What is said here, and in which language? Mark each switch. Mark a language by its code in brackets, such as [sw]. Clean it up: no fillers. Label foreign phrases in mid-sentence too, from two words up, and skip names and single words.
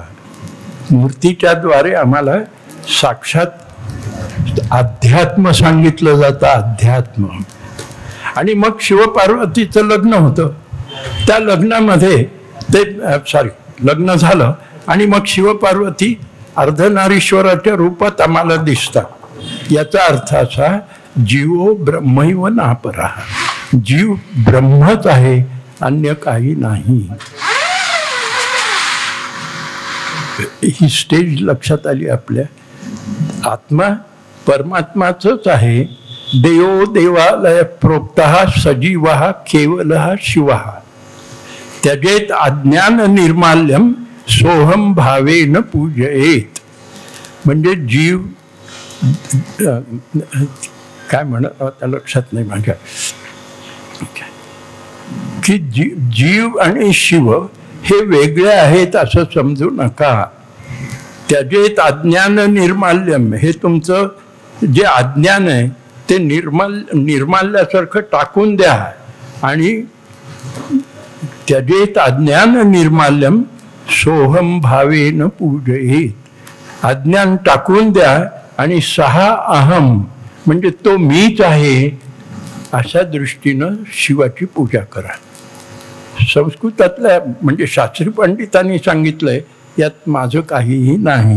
[mr] मूर्तीच्या द्वारे आम्हाला साक्षात अध्यात्म सांगितलं जातं. अध्यात्म. आणि मग शिवपार्वतीचं लग्न होतं. त्या लग्नामध्ये लग्न झालं आणि मग शिवपार्वती अर्धनारीश्वराच्या रूपात आम्हाला दिसतात. याचा अर्थ असा, [sa] जीवो ब्रह्मैव नापरा. [mr] जीव ब्रह्मच आहे, अन्य काही नाही. ही स्टेज लक्षात आली आपल्या. आत्मा परमात्माच आहे. [sa] देवो देवालय प्रोक्तः सजीवः केवलः शिवः त्यजेत अज्ञान निर्माल्यम सोहम भावेन पूजयेत. [mr] म्हणजे जीव काय म्हणत आता लक्षात नाही माझ्या, की जीव आणि शिव हे वेगळे आहेत असं समजू नका. [sa] त्यजेत अज्ञान निर्माल्यम. [mr] हे तुमचं जे अज्ञान आहे ते निर्माल्यासारखं टाकून द्या. [sa] आणि त्यजेत अज्ञान निर्माल्यम सोहम भावेन पूजयेत. [mr] अज्ञान टाकून द्या आणि [sa] सहा अहम [mr] म्हणजे तो मीच आहे अशा दृष्टीनं शिवाची पूजा करा. संस्कृतातल्या म्हणजे शास्त्री पंडितांनी सांगितलंय, यात माझं काहीही नाही.